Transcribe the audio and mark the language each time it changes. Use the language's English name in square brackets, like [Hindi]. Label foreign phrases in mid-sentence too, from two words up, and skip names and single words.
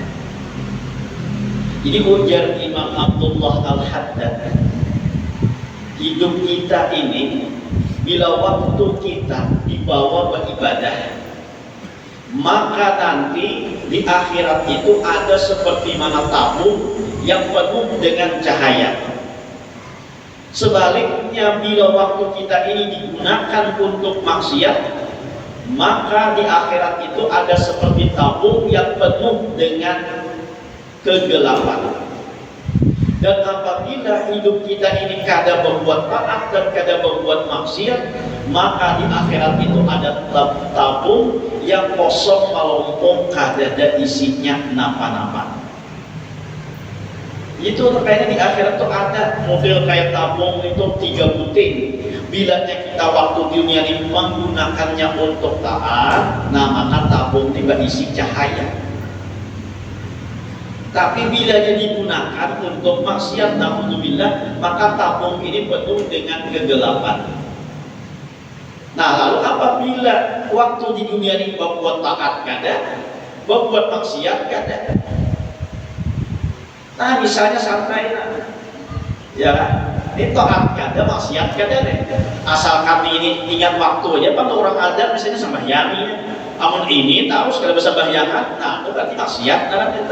[Indonesian] Jadi ujar Imam Abdullah Al-Haddad, hidup kita ini bila waktu kita dibawa beribadah, maka nanti di akhirat itu ada seperti mana tabung yang penuh dengan cahaya. Sebaliknya bila waktu kita ini digunakan untuk maksiat, maka di akhirat itu ada seperti tabung yang penuh dengan kegelapan. Dan apabila hidup kita ini kada berbuat taat dan kada berbuat maksiat, maka di akhirat itu ada tabung yang kosong melompong, kada ada isinya napa-napa. Itu kayaknya di akhirat itu ada model kayak tabung itu 3 buting. Bila kita waktu dunia ini menggunakannya untuk taat, nah maka tabung itu isi cahaya. Tapi bila dia digunakan untuk maksiat, na'udzubillah, maka tabung ini penuh dengan kegelapan. Nah lalu apabila waktu di dunia ini berbuat taat kada, berbuat maksiat kada. Nah misalnya santai nah, ya kan? Ini taat kada, maksiat kada deh. Asalkan ini ingat waktu aja, kan orang ada misalnya sembahyang, amun ini tahu sekali bersembahyangan, nah itu berarti maksiat dalam kita.